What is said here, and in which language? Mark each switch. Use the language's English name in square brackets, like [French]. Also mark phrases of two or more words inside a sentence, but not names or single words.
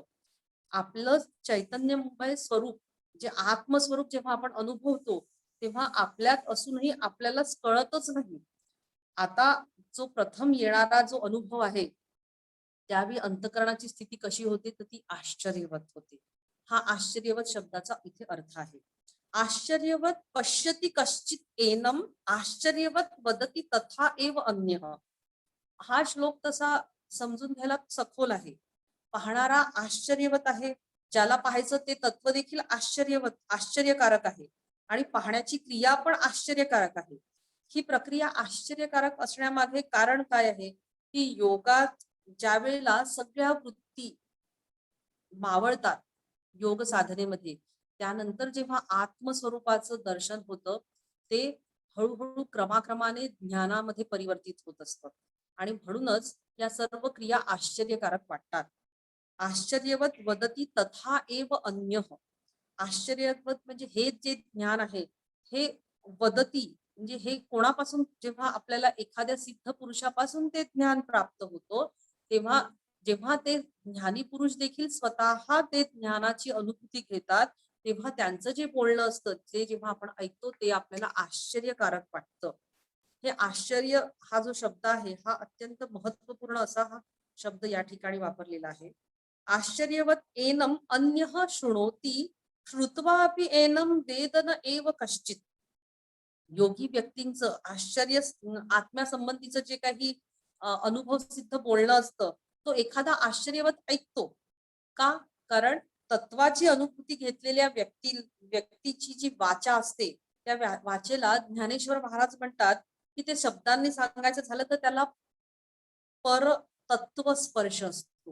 [Marathi] आपलं चैतन्यमय स्वरूप जे आत्मस्वरूप जेव्हा आपण अनुभवतो तेव्हा आपल्यात असूनही आपल्याला कळतच नाही. आता जो प्रथम येणारा जो अनुभव आहे त्यावेळी अंतःकरणाची स्थिती कशी होते तर ती आश्चर्यवत होते. हा आश्चर्यवत शब्दाचा इथे अर्थ आहे. [Sanskrit] आश्चर्यवत पश्यति कश्चित एनम आश्चर्यवत वदती तथा एव अन्यः. [Marathi] हा श्लोक तसा समजून घ्यायला सखोल आहे. पाहणारा आश्चर्यवत आहे, ज्याला पाहायचं ते तत्व देखील आश्चर्यकारक आहे आणि पाहण्याची क्रिया पण आश्चर्यकारक आहे. ही प्रक्रिया आश्चर्यकारक असण्यामागे कारण काय आहे की योगात ज्या वेळेला सगळ्या वृत्ती मावळतात योग साधनेमध्ये, त्यानंतर जेव्हा आत्मस्वरूपाचं दर्शन होतं ते हळूहळू क्रमाक्रमाने ज्ञानामध्ये परिवर्तित होत असतं आणि म्हणूनच या सर्व क्रिया आश्चर्यकारक वाटतात. [Sanskrit] आश्चर्यवत वदती तथा एव अन्यः. [Marathi] आश्चर्यवत म्हणजे हे जे ज्ञान आहे हे वदती म्हणजे हे कोणापासून, जेव्हा आपल्याला एखाद्या सिद्ध पुरुषापासून ते ज्ञान प्राप्त होतो तेव्हा जेव्हा ते ज्ञानी पुरुष देखील स्वतः ते ज्ञानाची अनुभूती घेतात तेव्हा त्यांचं जे बोलणं असतं ते जेव्हा आपण ऐकतो ते आपल्याला आश्चर्यकारक वाटतं. हे आश्चर्य हा जो शब्द आहे हा अत्यंत महत्वपूर्ण असा हा शब्द या ठिकाणी वापरलेला आहे. [Sanskrit] आश्चर्यवत एनम अन्यः शृणोती श्रुत्वा अपि एनम वेद न एव कश्चित. [Marathi] योगी व्यक्तींचं आश्चर्य आत्म्यासंबंधीचं जे काही अनुभव सिद्ध बोलणं असतं तो एखादा आश्चर्यवत ऐकतो का? कारण तत्वाची अनुभूती घेतलेल्या व्यक्तीची जी वाचा असते त्या वाचेला ज्ञानेश्वर महाराज म्हणतात की ते शब्दांनी सांगायचं झालं तर त्याला परतत्व स्पर्श असतो.